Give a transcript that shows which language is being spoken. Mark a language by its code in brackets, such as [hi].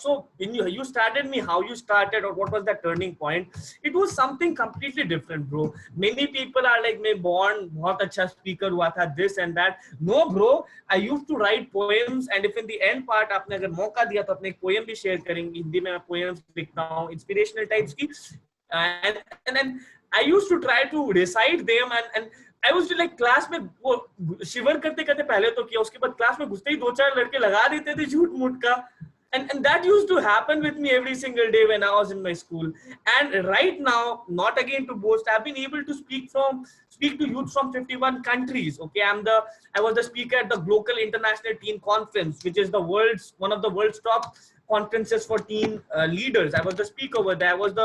[en] So when you started me, how you started, or what was that turning point? It was something completely different, bro. Many people are like, [hi] मैं born बहुत अच्छा speaker हुआ था, [en] this and that. No, bro. I used to write poems, and if in the end part [hi] आपने अगर मौका दिया तो अपने एक poem भी share करेंगे. हिंदी में मैं poems लिखता हूँ, inspirational types की. [en] And then I used to try to recite them, and I was like [hi] class में वो शिवर करते करते पहले तो किया, उसके बाद क्लास में घुसते ही 2-4 लड़के लगा देते थे झूठ मूठ का, [en] And that used to happen with me every single day when I was in my school. And right now, not again to boast, I've been able to speak to youth from 51 countries. Okay, I was the speaker at the Global International Teen Conference, which is one of the world's top conferences for teen leaders. I was the speaker over there.